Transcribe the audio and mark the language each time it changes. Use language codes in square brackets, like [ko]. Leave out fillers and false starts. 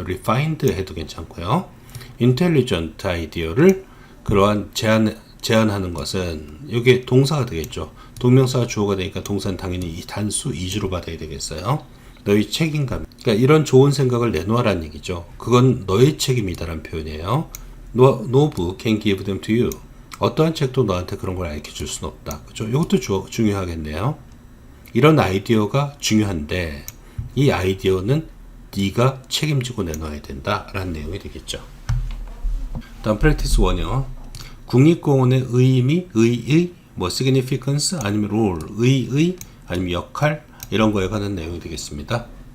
[ko] refined 해도 괜찮고요. intelligent 아이디어를 그러한 제안하는 것은 이게 동사가 되겠죠. 동명사가 주어가 되니까 동사는 당연히 이 단수 이주로 받아야 되겠어요. 너의 책임감. 그러니까 이런 좋은 생각을 내놓으라는 얘기죠. 그건 너의 책임이다라는 표현이에요. [en] No book can give them to you. [ko] 어떠한 책도 너한테 그런 걸 알려 줄 수는 없다. 그죠? 이것도 중요하겠네요. 이런 아이디어가 중요한데 이 아이디어는 네가 책임지고 내놓아야 된다라는 내용이 되겠죠. 다음 프랙티스 1이요. 국립공원의 의미, 의의, significance, 아니면 role, 의의, 아니면 역할, 이런 거에 관한 내용이 되겠습니다.